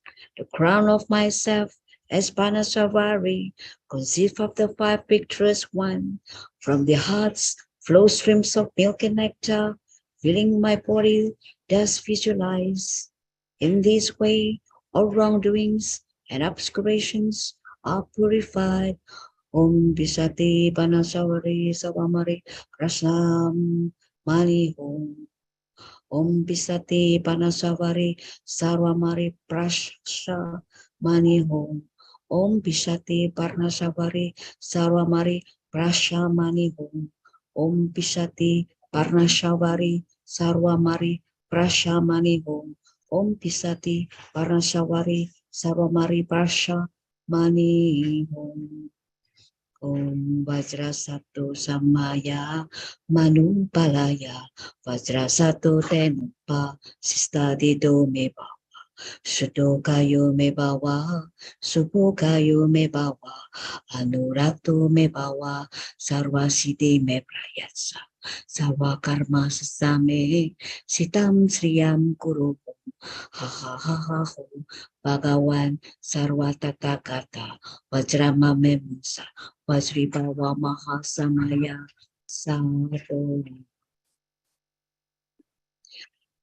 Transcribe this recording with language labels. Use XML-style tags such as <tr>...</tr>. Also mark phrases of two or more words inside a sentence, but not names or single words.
<en>The crown of myself as Panashavari, conceived of the 5 pictures one. From the hearts flow streams of milk and nectar, filling my body, thus visualize. In this way, all wrongdoings and obscurations are purified.</en> <sa>Om Visati Panashavari Savamari Krasnam Mani Om. Om Visati Panashavari Sarvamari Prasha Mani Om. Om Visati Panashavari Sarvamari Prasha Mani Om. Om Visati Parnashavari Sarvamari Prasha Mani Om. Om Visati Parnashavari Sarvamari Prasha Mani Om. Om Vajra Satu Samaya Manupalaya Vajra Satu Tenupa Sistadido Me Bawa Sudokayo Me Bawa Subokayo Me Bawa Anuratu Me Bawa Sarvasiti Me Prayatsa Sarva Karma Sasame Sitam Sriyam Kuru Ha ha ha ha ho Bhagawan Sarva Tathagata Vajrama Memunsa Vajribawa Mahasamaya Sadhu.</sa>